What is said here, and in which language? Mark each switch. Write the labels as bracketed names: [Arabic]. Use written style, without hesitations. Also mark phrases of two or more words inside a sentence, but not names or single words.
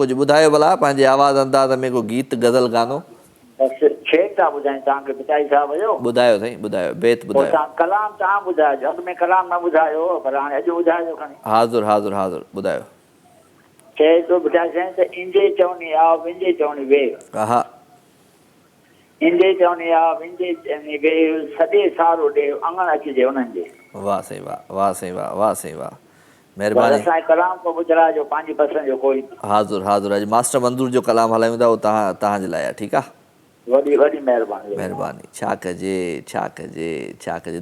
[Sindhi] कुझु ॿुधायो भला पंहिंजे आवाज़ अंदाज़ में को गीत गज़ल गानो? बसि छेड़ था ॿुधायूं तव्हांखे पिताई साहिब जो। ॿुधायो साईं ॿुधायो, बेत पोइ ॿुधायो। तव्हां कलाम तव्हां ॿुधाइजो, अॻु में कलाम न ॿुधायो पर हाणे अॼु ॿुधाइजो खणी। हाज़ुर हाज़ुर हाज़ुर ॿुधायो। चए थो ॿुधाए साईं त इंजे चवणी आ विंजे चवणी वे। हा। इंजे चवणी आ विंजे चवणी वे, सॼे सारो ॾे अङण अचिजे उन्हनि जे। वाह साईं वाह वाह साईं वाह वाह साईं वाह। बसि महिरबानी। असांजे कलाम को ॿुधाइजो, पंहिंजी पसंदि जो कोई। हाज़ुर हाज़ुर। अॼु मास्टर मंदूर जो कलाम हलायूं था, उहो तव्हांजे लाइ आहे। ठीकु आहे? वॾी वॾी महिरबानी महिरबानी। छा कजे छा कजे छा कजे।